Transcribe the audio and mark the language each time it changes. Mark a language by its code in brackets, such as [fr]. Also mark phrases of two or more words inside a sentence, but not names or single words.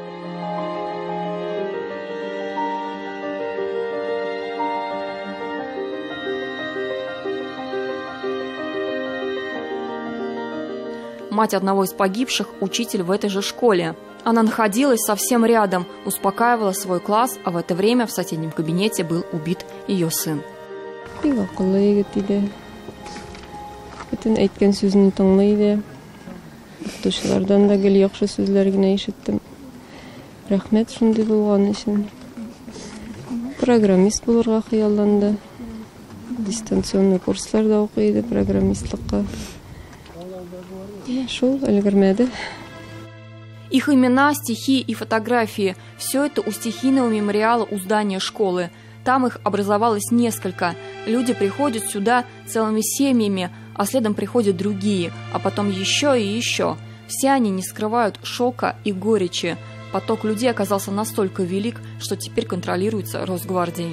[ru] Мать одного из погибших – учитель в этой же школе. Она находилась совсем рядом, успокаивала свой класс, а в это время в соседнем кабинете был убит ее сын. [tt] Программист булырга хыялланды. Дистанционный курсларда укыйды программистлыкка. Шул өлгермәде. [ru] Их имена, стихи и фотографии – все это у стихийного мемориала у здания школы. Там их образовалось несколько. Люди приходят сюда целыми семьями, а следом приходят другие, а потом еще и еще. Все они не скрывают шока и горечи. Поток людей оказался настолько велик, что теперь контролируется Росгвардией.